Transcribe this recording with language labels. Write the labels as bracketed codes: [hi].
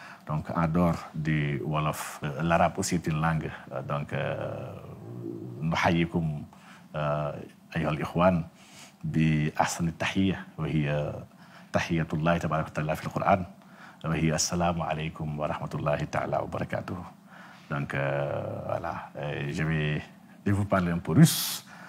[fr] Donc, en dehors du Wolof, l'arabe aussi est une langue. [ar] Donc, نحييكم أيها الإخوان بأحسن التحية وهي تحية الله تبارك وتعالى في القرآن وهي السلام عليكم ورحمة الله تعالى وبركاته. [fr] Donc voilà, je vais vous parler un peu russe.